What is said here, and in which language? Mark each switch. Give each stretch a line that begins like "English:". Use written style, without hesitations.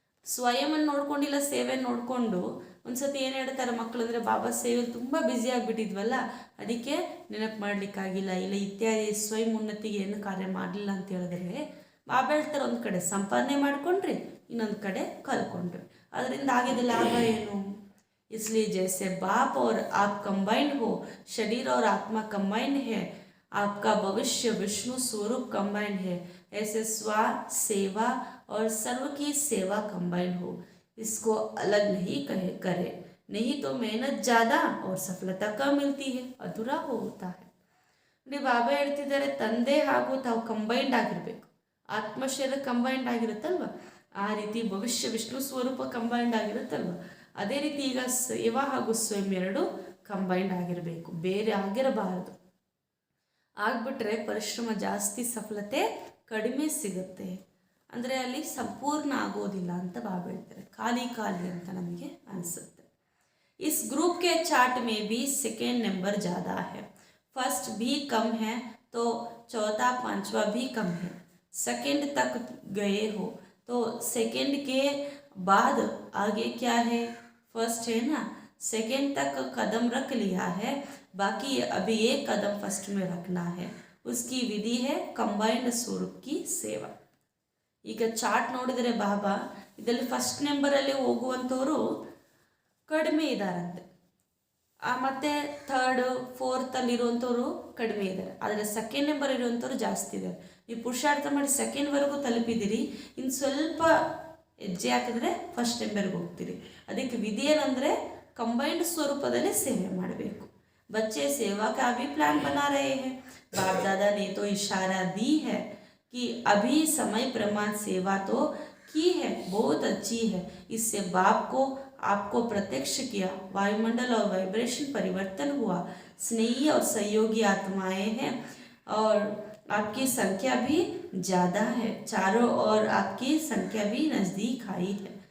Kannada: ಸ್ವಯಂ ನೋಡ್ಕೊಂಡಿಲ್ಲ, ಸೇವೆ ನೋಡಿಕೊಂಡು ಒಂದ್ಸತಿ ಏನು ಹೇಳ್ತಾರೆ ಮಕ್ಕಳು ಅಂದರೆ, ಬಾಬಾ ಸೇವೆ ತುಂಬ ಬ್ಯುಸಿ ಆಗಿಬಿಟ್ಟಿದ್ವಲ್ಲ, ಅದಕ್ಕೆ ನೆನಪು ಮಾಡಲಿಕ್ಕಾಗಿಲ್ಲ, ಇಲ್ಲ ಇತ್ಯಾದಿ ಸ್ವಯಂ ಉನ್ನತಿಗೆ ಏನು ಕಾರ್ಯ ಮಾಡಲಿಲ್ಲ ಅಂತ ಹೇಳಿದ್ರೆ, ಬಾಬಾ ಹೇಳ್ತಾರೆ, ಒಂದು ಕಡೆ ಸಂಪಾದನೆ ಮಾಡ್ಕೊಂಡ್ರಿ, ಇನ್ನೊಂದು ಕಡೆ ಕಲ್ಕೊಂಡ್ರಿ, ಅದರಿಂದ ಆಗಿದ ಲಾಭ ಏನು.
Hindi: इसलिए जैसे बाप और आप कंबाइंड हो, शरीर और आत्मा कंबाइंड है, आपका भविष्य विष्णु स्वरूप कंबाइंड है, ऐसे स्व सेवा और सर्व की सेवा कंबाइंड हो. इसको अलग नहीं करे, नहीं तो मेहनत ज़्यादा और सफलता कम मिलती है, अधूरा होता है.
Kannada: ಬಾಬಾ ಹೇಳ್ತಿದ್ದಾರೆ, ತಂದೆ ಹಾಗೂ ತಾವು ಕಂಬೈಂಡ್ ಆಗಿರಬೇಕು. ಆತ್ಮಶರೀರ ಕಂಬೈಂಡ್ ಆಗಿರುತ್ತಲ್ವ, ಆ ರೀತಿ ಭವಿಷ್ಯ ವಿಷ್ಣು ಸ್ವರೂಪ ಕಂಬೈಂಡ್ ಆಗಿರುತ್ತಲ್ವ, ಅದೇ ರೀತಿ ಈಗ ಸೇವಾ ಹಾಗೂ ಸ್ವಯಂ ಎರಡು ಕಂಬೈಂಡ್ ಆಗಿರಬೇಕು, ಬೇರೆ ಆಗಿರಬಾರದು. ಆಗಿಬಿಟ್ರೆ ಪರಿಶ್ರಮ ಜಾಸ್ತಿ, ಸಫಲತೆ ಕಡಿಮೆ ಸಿಗುತ್ತೆ. ಅಂದರೆ ಅಲ್ಲಿ ಸಂಪೂರ್ಣ ಆಗೋದಿಲ್ಲ ಅಂತ ಬಾಬಾ ಹೇಳ್ತಾರೆ. ಖಾಲಿ ಖಾಲಿ ಅಂತ ನಮಗೆ ಅನಿಸುತ್ತೆ.
Hindi: इस ग्रुप के चार्ट में भी सेकेंड नंबर ज़्यादा है, फर्स्ट भी कम है तो चौथा पांचवा भी कम है. सेकेंड तक गए हो तो सेकेंड के बाद आगे क्या है, फर्स्ट है ना, सेकेंड तक कदम रख लिया है, बाकी अभी एक कदम फर्स्ट में रखना है. उसकी विधि है कंबाइंड स्वरूप की सेवा.
Kannada: ಈಗ ಚಾರ್ಟ್ ನೋಡಿದರೆ ಬಾಬಾ ಇದರಲ್ಲಿ ಫಸ್ಟ್ ನಂಬರಲ್ಲಿ ಹೋಗುವಂಥವರು ಕಡಿಮೆ ಇದ್ದಾರಂತೆ, ಮತ್ತು ಥರ್ಡ್ ಫೋರ್ತಲ್ಲಿರುವಂಥವ್ರು ಕಡಿಮೆ ಇದ್ದಾರೆ. ಆದರೆ ಸೆಕೆಂಡ್ ನಂಬರ್ ಇರುವಂಥವ್ರು ಜಾಸ್ತಿ ಇದ್ದಾರೆ. ನೀವು ಪುರುಷಾರ್ಥ ಮಾಡಿ ಸೆಕೆಂಡ್ವರೆಗೂ ತಲುಪಿದ್ದೀರಿ, ಇನ್ನು ಸ್ವಲ್ಪ ಹೆಜ್ಜೆ ಹಾಕಿದ್ರೆ ಫಸ್ಟ್ ನಂಬರ್ಗೆ ಹೋಗ್ತೀರಿ. ಅದಕ್ಕೆ ವಿಧಿ ಏನಂದರೆ ಕಂಬೈಂಡ್ ಸ್ವರೂಪದಲ್ಲಿ ಸೇವೆ ಮಾಡಬೇಕು.
Hindi: बच्चे सेवा का भी प्लान बना रहे हैं. बाप दादा ने तो इशारा दी है कि अभी समय प्रमाण सेवा तो की है, बहुत अच्छी है. इससे बाप को आपको प्रत्यक्ष किया, वायुमंडल और वाइब्रेशन परिवर्तन हुआ, स्नेही और सहयोगी आत्माएं हैं और आपकी संख्या भी ज़्यादा है, चारों ओर आपकी संख्या भी नज़दीक आई है.